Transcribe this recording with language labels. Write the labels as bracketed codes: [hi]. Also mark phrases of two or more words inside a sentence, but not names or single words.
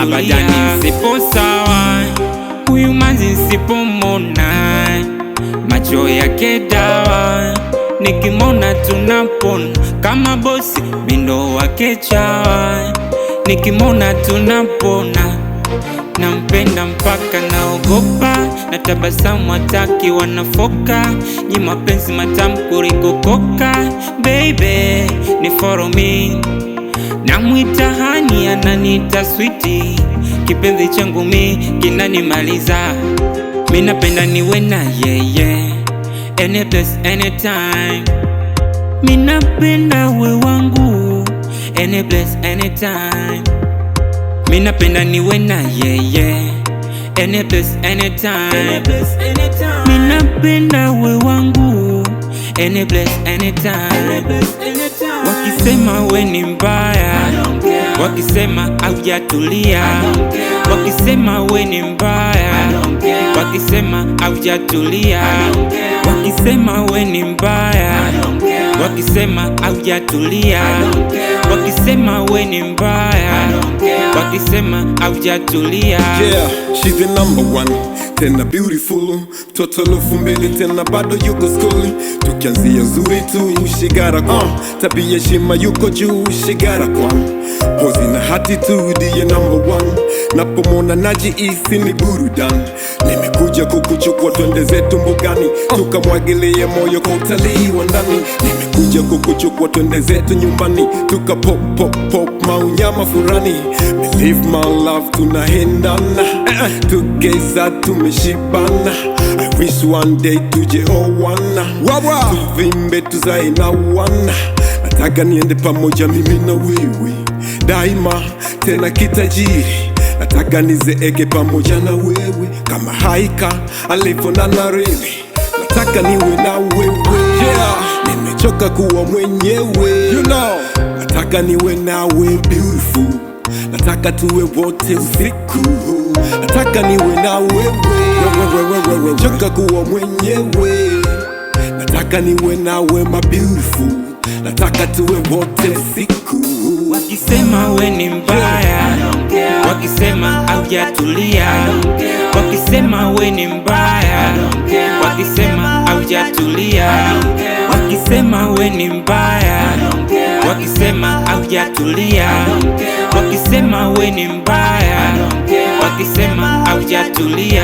[sw] Abadani sipo sawa, huyu manzi sipomona, macho yake dawa, nikimona tunapona. Kama bosi mindo wake chawa, nikimona tunapona. Nampenda mpaka naogopa, na tabasamu hataki wanafoka, nyi mapenzi matamu kuliko koka. [en] Baby ni follow me, [sw] namwita hani ananiita sweetie, kipenzi changu mi kinanimaliza. Mi napenda niwe na yeye, [en] any place anytime. [sw] Mi napenda we wangu, [en] any place anytime. [sw] Mi napenda niwe na yeye, [en] any place anytime. [sw] Mi napenda we wangu, [en] any place anytime. [sw] Wakisema we ni mbaya, wakisema haujatulia, wakisema we ni mbaya, wakisema haujatulia, wakisema we ni mbaya, wakisema haujatulia, wakisema we ni mbaya, wakisema haujatulia. [en] Yeah, she's the number one, tena beautiful, [sw] mtoto 2000 tena bado yuko skuli. Tukianzia zuri tu shigara kwa tabia shima yuko juu shigara kwa pozi na attitude ya [en] number one. [sw] Napomona najihisi ni burudani, nimekuja kukuchukua twende zetu mbugani, tukamwagilie moyo kwa utalii wa ndani. Nimekuja kukuchukua twende zetu nyumbani, tuka pop pop pop maunyama furani. [en] Believe my love [sw] tunahendana, tugeza tumeshibana. [en] I wish one day [sw] tuje owana, tuvimbe tuzae na wana. Nataka niende pamoja mimi na wewe daima, tena kitajiri. Nataka nizeeke pamoja na wewe kama haika alivyonana reli. Nataka niwe na wewe, yeah. Nimechoka kuwa mwenyewe, [en] you know. [sw] Nataka niwe nawe beautiful, nataka tuwe wote usiku. Nataka niwe na wewe, nimechoka kuwa mwenyewe. Nataka niwe nawe [en] my beautiful, [sw] nataka tuwe wote usiku. Wakisema we ni mbaya, wakisema haujatulia, wakisema we ni mbaya, wakisema haujatulia, wakisema we ni mbaya, wakisema haujatulia, wakisema we ni mbaya, wakisema haujatulia.